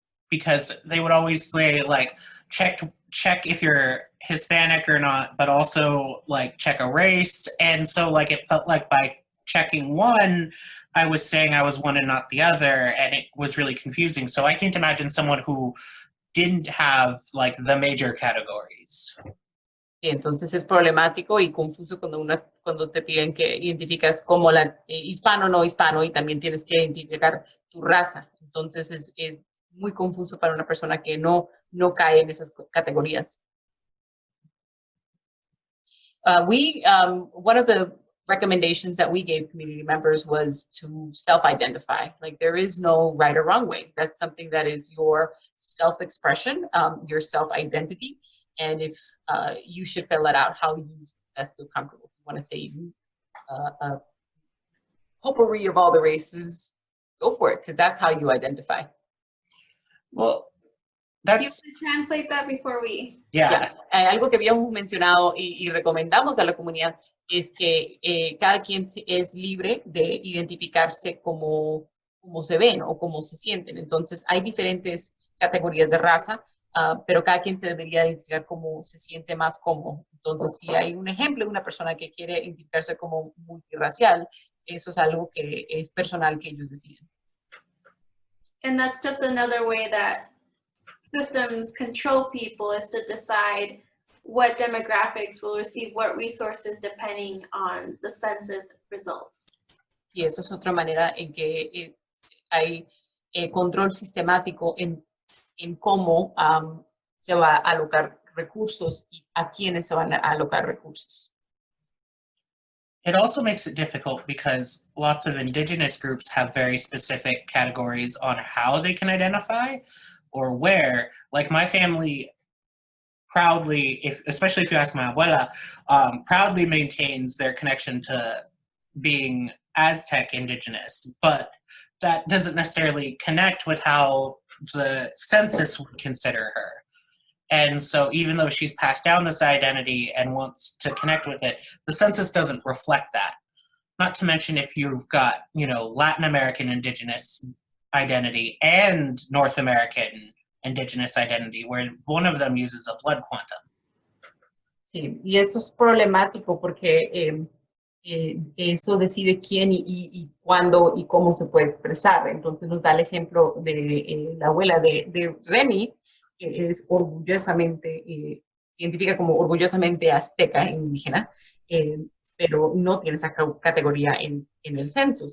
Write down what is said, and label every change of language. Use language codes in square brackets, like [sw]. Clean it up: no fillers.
[en] Because they would always say, like, check if you're Hispanic or not, but also, like, check a race. And so, like, it felt like by checking one, I was saying I was one and not the other, and it was really confusing. So I can't imagine someone who didn't have, like, the major categories. [es] Y entonces es problemático y confuso cuando te piden que identificas como hispano o no hispano, y también tienes que identificar tu raza. Entonces es muy confuso para una persona que no cae en esas categorías. [en] One of the recommendations that we gave community members was to self-identify. Like, there is no right or wrong way. That's something that is your self-expression, your self-identity. And if you should fill it out how you best feel comfortable. If you want to say a potpourri of all the races, go for it, because that's how you identify. Well, Do you want to translate that before we? Yeah. [es] Algo que habíamos mencionado y recomendamos a la comunidad es que cada quien es libre de identificarse como se ven o como se sienten. Entonces, hay diferentes categorías de raza, pero cada quien se debería identificar como se siente más cómodo. Entonces, si hay un ejemplo de una persona que quiere identificarse como multirracial, eso es algo que es personal, que ellos deciden. [en] And that's just another way that systems control people, is to decide what demographics will receive what resources depending on the census results. [es] Y eso es otra manera en que hay control sistemático en cómo se va a alocar recursos y a quiénes se van a alocar recursos. [en] It also makes it difficult because lots of indigenous groups have very specific categories on how they can identify or where. Like, my family proudly, especially if you ask my abuela, proudly maintains their connection to being Aztec indigenous, but that doesn't necessarily connect with how the census would consider her. And so even though she's passed down this identity and wants to connect with it, the census doesn't reflect that. Not to mention if you've got, Latin American indigenous identity and North American indigenous identity, where one of them uses a blood quantum. [es] Sí, y esto es problemático porque eso decide quién y cuándo y cómo se puede expresar. Entonces nos da el ejemplo de la abuela de Remy, que es orgullosamente se identifica como orgullosamente azteca e indígena, pero no tiene esa categoría en el censo.